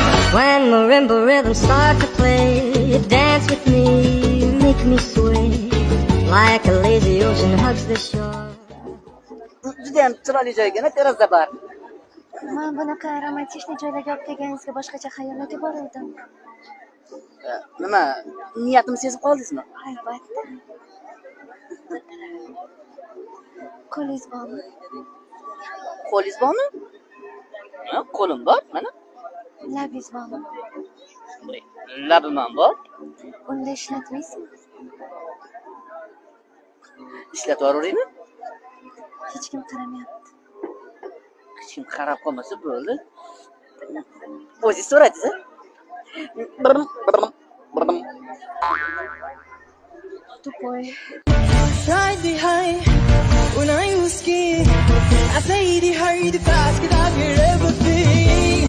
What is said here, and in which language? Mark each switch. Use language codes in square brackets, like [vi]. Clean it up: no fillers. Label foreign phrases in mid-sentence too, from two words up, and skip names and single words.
[en] When marimba rhythms start to play, dance with me, make me sway, like a lazy ocean hugs the shore. [uz] Judayam chiroyli joy ekan, terrasa bar. Men bunaqa romantik joylarga olib kelganingizga boshqacha xayollarga boruvdim. Nima, niyatimni sezib qoldingizmi? Albatta. Qo'lingiz bormi? Qo'lingiz bormi? Qo'lim bor, mana. Labingiz bormi? Labim ham bor. Unda ishlatmaysizmi? Ishlatib yuboraymi? Hech kim qaramayapti. Hech kim qarab qolmasa bo'ldi. O'zingiz so'radingiz, a? [ru] Тупой. [en] Right behind when I was scared. I say the hurry the fast, 'cause I get everything.